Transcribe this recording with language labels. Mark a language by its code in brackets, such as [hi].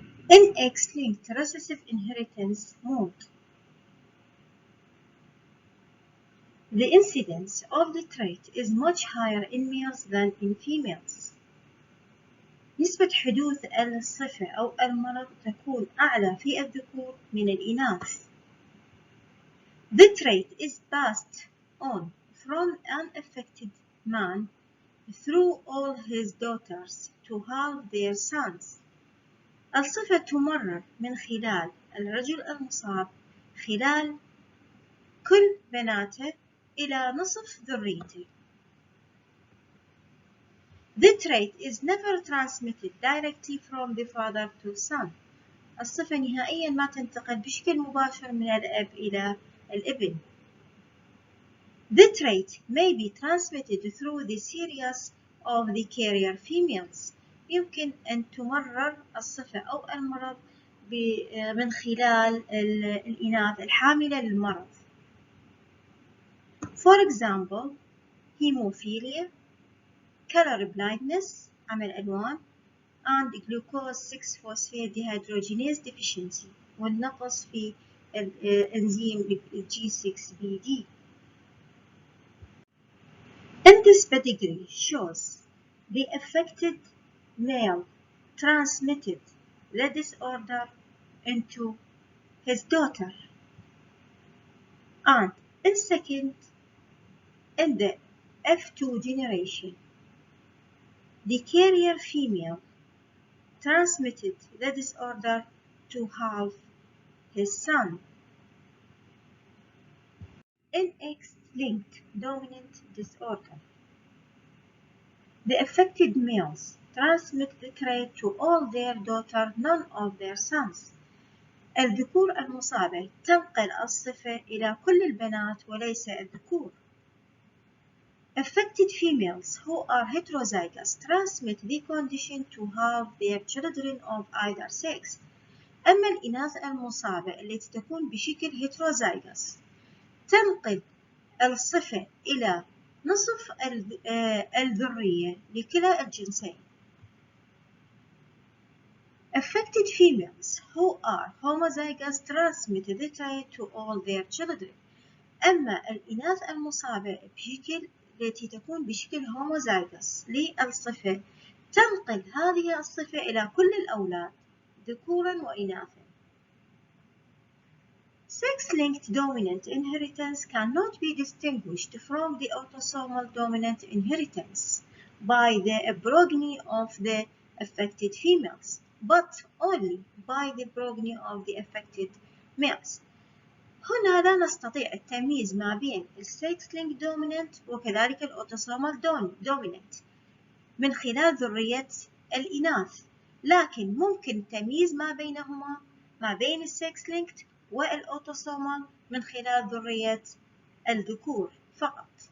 [en] In X-linked recessive inheritance mode, the incidence of the trait is much higher in males than in females. [ar] نسبة حدوث الصفة أو المرض تكون أعلى في الذكور من الإناث. [en] The trait is passed on from an affected man through all his daughters to half their sons. [ar] الصفة تمرر من خلال الرجل المصاب خلال كل بناته إلى نصف ذريته. [en] The trait is never transmitted directly from the father to son. [ar] الصفة نهائيا ما تنتقل بشكل مباشر من الأب إلى الابن. [en] The trait may be transmitted through the series of the carrier females. [ar] يمكن أن تمرر الصفة أو المرض من خلال الإناث الحاملة للمرض. [en] For example, hemophilia, color blindness, [ar] عمى الألوان, [en] and glucose 6-phosphate dehydrogenase deficiency [ar] والنقص في الإنزيم G6PD. [en] In this pedigree shows the affected male transmitted the disorder into his daughter, and in second, in the F2 generation, the carrier female transmitted the disorder to half his son. In X-linked dominant disorder, the affected males transmit the trait to all their daughters, none of their sons. [ar] الذكور المصابة تنقل الصفة إلى كل البنات وليس الذكور. [en] Affected females who are heterozygous transmit the condition to have their children of either sex. [ar] أما الإناث المصابة التي تكون بشكل heterozygous تنقل الصفة إلى نصف الذرية لكلا الجنسين. [en] Affected females who are homozygous transmit the trait to all their children. [ar] أما الإناث المصابة التي تكون بشكل homozygous للصفة تنقل هذه الصفة إلى كل الأولاد ذكورا وإناثا. [en] Sex-linked dominant inheritance cannot be distinguished from the autosomal dominant inheritance by the progeny of the affected females, but only by the progeny of the affected males. [ar] هنا لا نستطيع التمييز ما بين السكس-linked dominant وكذلك الأوتوسومال dominant من خلال ذرية الإناث. لكن ممكن تمييز ما بينهما ما بين السكس لينكد والأوتوسومال من خلال ذرية الذكور فقط.